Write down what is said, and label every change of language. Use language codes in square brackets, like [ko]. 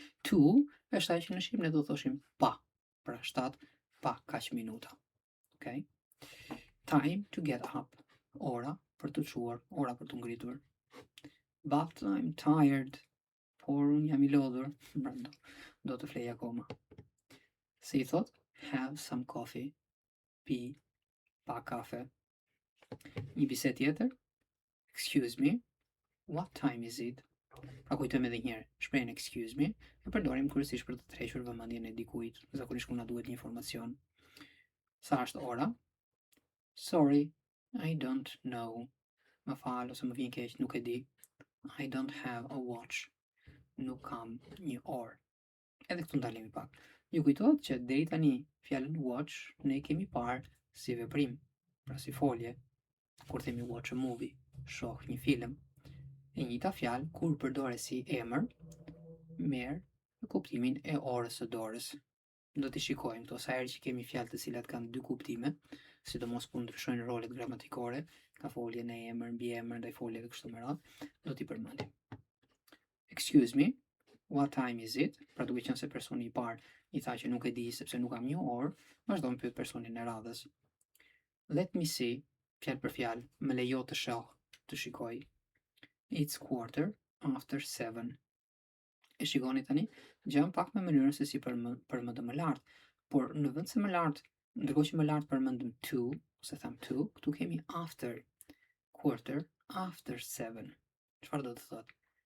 [sq] 2 është ajo që në shqip ne do thoshim pa, pra 7 pa kaq minuta. Okay? [en] Time to get up, [sq] ora për të çuar, ora për të ngritur. [en] But I'm tired, [sq] por unë jam i lodhur, do të flej akoma. Si i thot? [en] Have some coffee, [sq] pi pa kafe. Një bisedë tjetër. [en] Excuse me, what time is it? [sq] Pra kujtojmë edhe njëherë, shprehjen [en] excuse me, [sq] e përdorim kryesisht për të tërhequr vëmendjen e dikujt, zakonisht kur na duhet një informacion. Sa është ora? [en] Sorry, I don't know. [sq] Më fal ose më vjen keq, nuk e di. [en] I don't have a watch. [sq] Nuk kam një orë. Edhe këtu ndalemi pak. Ju kujtohet që deri tani fjalën watch ne kemi parë si veprim, pra si folje. Kur themi [en] watch a movie, [sq] shoh një film. E njëjta fjalë kur përdoret si emër, merr kuptimin e orës së dorës. Do t'i shikojmë këto sa herë që kemi fjalë të cilat kanë dy kuptime, sidomos kur ndryshojnë rolet gramatikore, ka folje në emër, mbi emër, ndaj folje dhe kështu me radhë, do t'i përmendim. [en] Excuse me, what time is it? [sq] Pra duke qenë se personi i parë i tha që nuk e di sepse nuk kam një orë, vazhdon pyet personin e radhës. [en] Let me see, [sq] fjalë për fjalë, më lejo të shoh, të shikoj. [en] It's 7:15. [sq] E shikoni tani, gjëm pak me mënyrën se si përmendëm më lart, por në vend se më lart, ndërkohë që më lart përmendëm to, ose tham to, këtu kemi after, 7:15. Çfarë do të thotë?